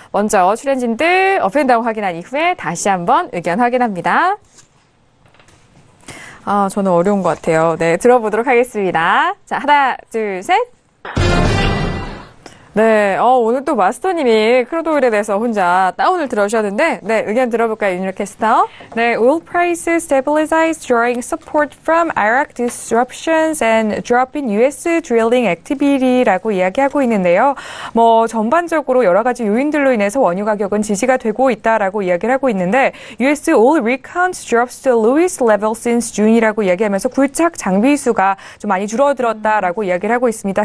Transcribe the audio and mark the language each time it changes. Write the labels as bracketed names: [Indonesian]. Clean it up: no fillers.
[Korean] 먼저 출연진들 업앤다운 확인한 이후에 다시 한번 의견 확인합니다. 저는 어려운 것 같아요. 네, 들어보도록 하겠습니다. 자, 하나, 둘, 셋. 네, 오늘 또 마스터님이 크루드 오일에 대해서 혼자 다운을 들어주셨는데, 네, 의견 들어볼까요, 윤일 캐스터? [English] 네, oil prices stabilized drawing support from Iraq disruptions and drop in U.S. drilling activity [Korean] 라고 이야기하고 있는데요. 전반적으로 여러 가지 요인들로 인해서 원유 가격은 지지가 되고 있다라고 이야기를 하고 있는데, U.S. [English] oil rig count drops to lowest level since June [Korean] 이라고 이야기하면서 굴착 장비 수가 좀 많이 줄어들었다라고 이야기를 하고 있습니다.